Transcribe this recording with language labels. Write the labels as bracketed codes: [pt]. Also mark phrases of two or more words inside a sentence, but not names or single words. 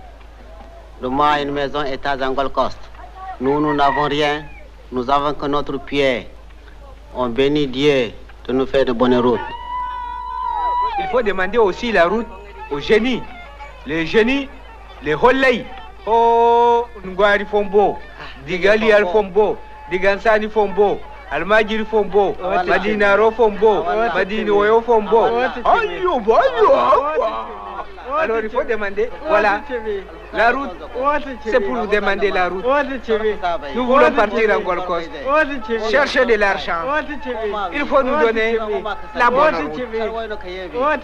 [fr] Douma a une maison à étage en Gold Coast. Nous n'avons rien. Nous avons que notre pied. On bénit Dieu de nous faire de bonnes routes. Il faut demander aussi la route aux génies. Les génies, les Holley. Oh, Ngwari Fombo, Digali Al Fombo, Digansani Fombo, Almajiri Fombo, Madinaro Fombo, Madinoyo Fombo. Alors il faut demander, voilà, la route, c'est pour vous demander la route. Nous voulons partir en Gold Coast, chercher de l'argent. Il faut nous donner la bonne route.